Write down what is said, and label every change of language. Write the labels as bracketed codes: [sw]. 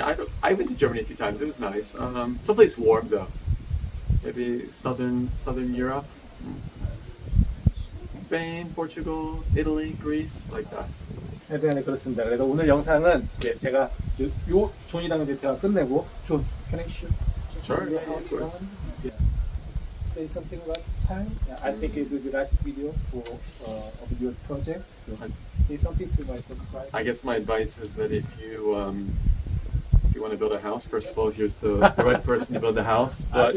[en] I went to Germany a few times. It was nice. Someplace warm though. Maybe southern Europe. Spain, Portugal, Italy, Greece, like that. [ko] 네, 그렇습니다. 그래서 오늘 영상은 제가 요 존이랑 이제 대화 끝내고 존, [en] can I shoot? Sure, yeah, of course. Yeah. Say something last time. I think it will be last video for of your project. So say something to my subscribers. I guess my advice is that if you want to build a house, first of all, here's the right person to build the house. But